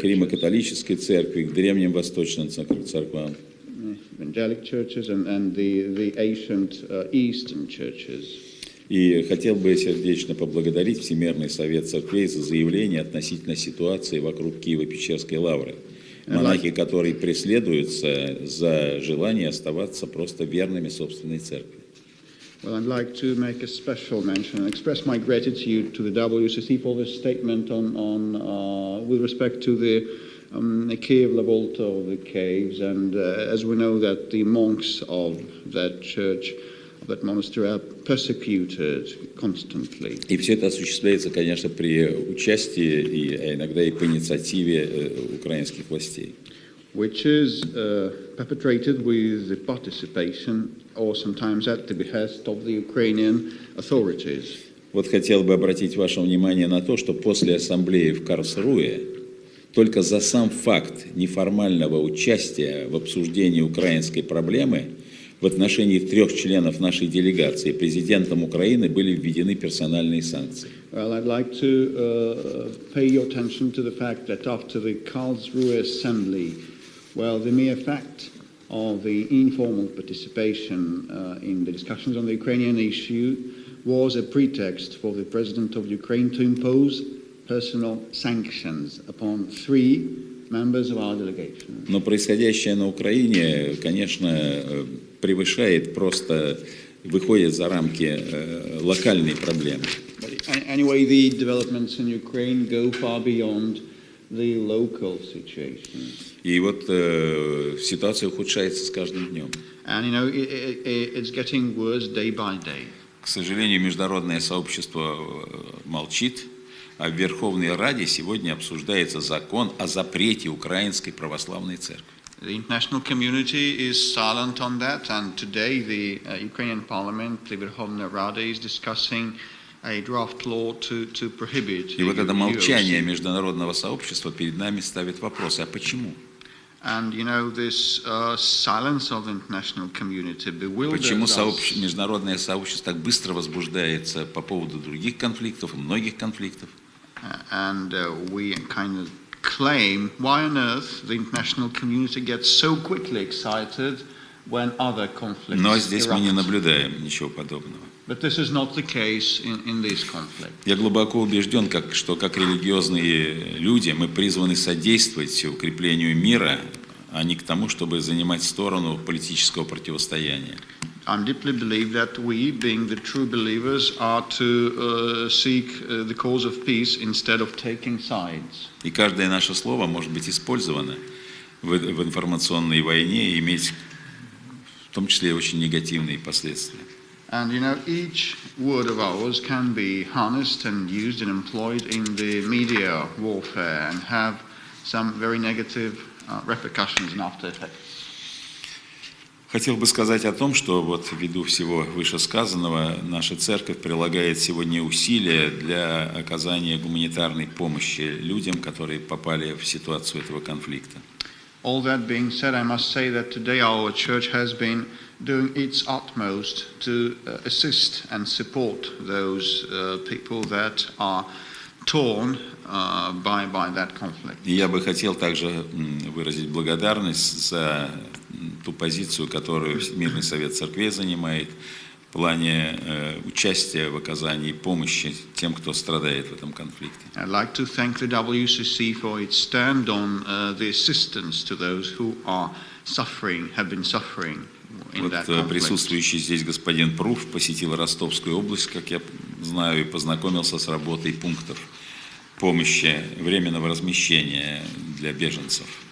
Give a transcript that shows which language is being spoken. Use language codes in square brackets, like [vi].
[ru] К Римо-католической церкви, к древним восточным церквам. [en] Evangelic churches and the ancient Eastern churches. [ru] И хотел бы сердечно поблагодарить Всемирный Совет Церквей за заявление относительно ситуации вокруг Киево-Печерской лавры. Монахи, которые преследуются за желание оставаться просто верными собственной церкви. [en] Well, I'd like to make a special mention and express my gratitude to the WCC for this statement with respect to the Kiev Revolt of the caves, and as we know that the monks of that church, of that monastery, are persecuted constantly. [ru] И все это осуществляется, конечно, при участии и иногда и по инициативе украинских властей. [en] Which is perpetrated with the participation or sometimes at the behest of the Ukrainian authorities. [ru] Вот хотел бы обратить ваше внимание на то, что после ассамблеи в Карлсруэ только за сам факт неформального участия в обсуждении украинской проблемы в отношении 3 членов нашей делегации президентом Украины были введены персональные санкции. [en] Well, I'd like to pay your attention to the fact that after the Karlsruhe Assembly, the mere fact of the informal participation in the discussions on the Ukrainian issue was a pretext for the President of Ukraine to impose personal sanctions upon 3 members of our delegation. [ru] Но происходящее на Украине, конечно, превышает просто, выходит за рамки локальной проблемы. [en] Anyway, the developments in Ukraine go far beyond the local situation. [ru] И вот ситуация ухудшается с каждым днем. [en] And it's getting worse day by day. [ru] К сожалению, международное сообщество молчит, а в Верховной Раде сегодня обсуждается закон о запрете Украинской православной церкви. [en] The international community is silent on that, and today the Ukrainian parliament, the Verkhovna Rada, is discussing a draft law to prohibit. [ru] И вот это молчание международного сообщества перед нами ставит вопросы: а почему? [en] And this silence of the international community bewilders [ru] Почему [en] us. [ru] Международное сообщество так быстро возбуждается по поводу других конфликтов, многих конфликтов? [en] And we kind of claim, why on earth the international community gets so quickly excited when other conflicts [ru] Но здесь мы не [en] erupt. [ru] наблюдаем ничего подобного. [en] But this is not the case in this conflict. [ru] Я глубоко убежден, что как религиозные люди мы призваны содействовать укреплению мира, а не к тому, чтобы занимать сторону политического противостояния. [en] I deeply believe that we, being the true believers, are to seek the cause of peace instead of taking sides. [ru] И каждое наше слово может быть использовано в информационной войне и иметь в том числе и очень негативные последствия. [en] And each word of ours can be harnessed and used and employed in the media warfare and have some very negative repercussions and after effects. [ru] Хотел бы сказать о том, что вот ввиду всего вышесказанного наша церковь прилагает сегодня усилия для оказания гуманитарной помощи людям, которые попали в ситуацию этого конфликта. [en] All that being said, I must say that today our church has been doing its utmost to assist and support those people that are torn by that conflict. [ru] И я бы хотел также выразить благодарность за ту позицию, которую Мирный совет церквей занимает в плане участия в оказании помощи тем, кто страдает в этом конфликте. [en] I'd like to thank the WCC for its stand on the assistance to those who are suffering, have been suffering in that conflict. [ru] Присутствующий здесь господин Пруф посетил Ростовскую область, как я знаю, и познакомился с работой пунктов помощи, временного размещения для беженцев.